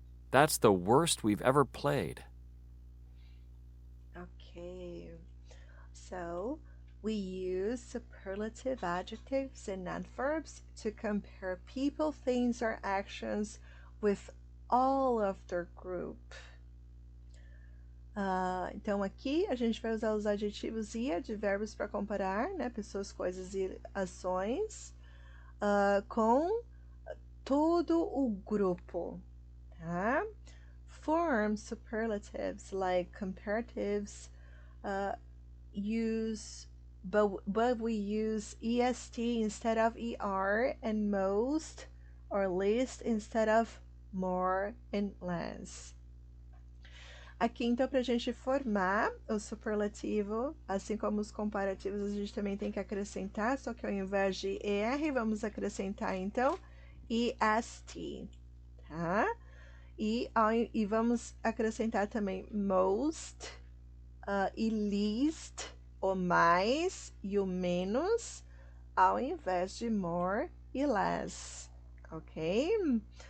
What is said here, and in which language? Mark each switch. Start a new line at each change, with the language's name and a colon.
English: That's the worst we've ever played. Okay, so we use superlative adjectives and adverbs to compare people, things, or actions with all of their group.
Portuguese: Então aqui a gente vai usar os adjetivos e advérbios para comparar, né, pessoas, coisas e ações com todo o grupo, tá?
English: Form superlatives like comparatives but we use est instead of er, and most or least instead of more and less.
Portuguese: Aqui, então, para a gente formar o superlativo, assim como os comparativos, a gente também tem que acrescentar, só que ao invés de er, vamos acrescentar, então, est, tá? E vamos acrescentar também most e least, o mais e o menos, ao invés de more e less, ok?